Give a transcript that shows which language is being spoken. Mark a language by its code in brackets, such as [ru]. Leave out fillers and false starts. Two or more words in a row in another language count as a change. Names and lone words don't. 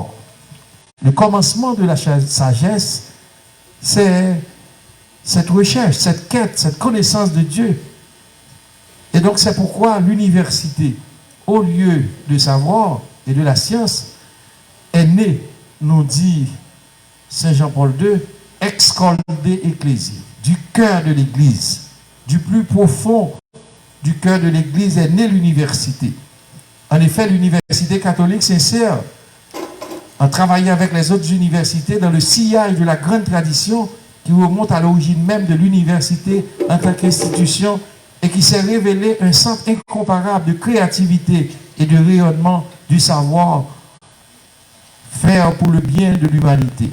[fr] Le commencement de la sagesse, c'est cette recherche, cette quête, cette connaissance de Dieu. Et donc c'est pourquoi l'université, au lieu de savoir et de la science, est née, nous dit Saint Jean-Paul II, [la] ex corde ecclésie, [fr] du cœur de l'Église, du plus profond du cœur de l'Église est née l'université. En effet, l'université catholique s'insère en travaillant avec les autres universités dans le sillage de la grande tradition qui remonte à l'origine même de l'université en tant qu'institution et qui s'est révélé un centre incomparable de créativité et de rayonnement du savoir faire pour le bien de l'humanité.